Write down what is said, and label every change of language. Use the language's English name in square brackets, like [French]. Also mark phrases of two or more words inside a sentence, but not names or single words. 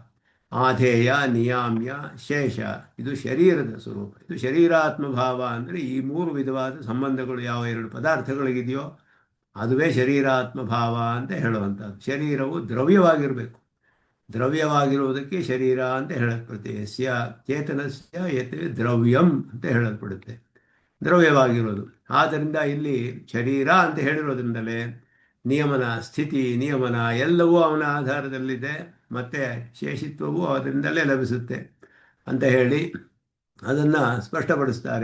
[Kannada] ಆಧೇಯ, ನಿಯಾಮ್ಯ, ಶೇಷ ಇದು ಶರೀರದ ಸ್ವರೂಪ. ಇದು ಶರೀರಾತ್ಮಭಾವ ಅಂದರೆ ಈ ಮೂರು ವಿಧವಾದ ಸಂಬಂಧಗಳು ಯಾವ ಎರಡು ಪದಾರ್ಥಗಳಿಗಿದೆಯೋ ಅದುವೇ ಶರೀರಾತ್ಮಭಾವ ಅಂತ ಹೇಳುವಂಥದ್ದು. ಶರೀರವು ದ್ರವ್ಯವಾಗಿರಬೇಕು. ದ್ರವ್ಯವಾಗಿರುವುದಕ್ಕೆ ಶರೀರ ಅಂತ ಹೇಳಲ್ಪಡುತ್ತೆ. [Sanskrit] ಯಸ್ಯ ಚೇತನಸ್ಯ ಯತ್ ದ್ರವ್ಯಂ [Kannada] ಅಂತ ಹೇಳಲ್ಪಡುತ್ತೆ, ದ್ರವ್ಯವಾಗಿರೋದು. ಆದ್ದರಿಂದ ಇಲ್ಲಿ ಶರೀರ ಅಂತ ಹೇಳಿರೋದ್ರಿಂದಲೇ ನಿಯಮನ, ಸ್ಥಿತಿ ನಿಯಮನ ಎಲ್ಲವೂ ಅವನ ಆಧಾರದಲ್ಲಿದೆ. ಮತ್ತು ಶೇಷಿತ್ವವು ಅದರಿಂದಲೇ ಲಭಿಸುತ್ತೆ ಅಂತ ಹೇಳಿ ಅದನ್ನು ಸ್ಪಷ್ಟಪಡಿಸ್ತಾರೆ.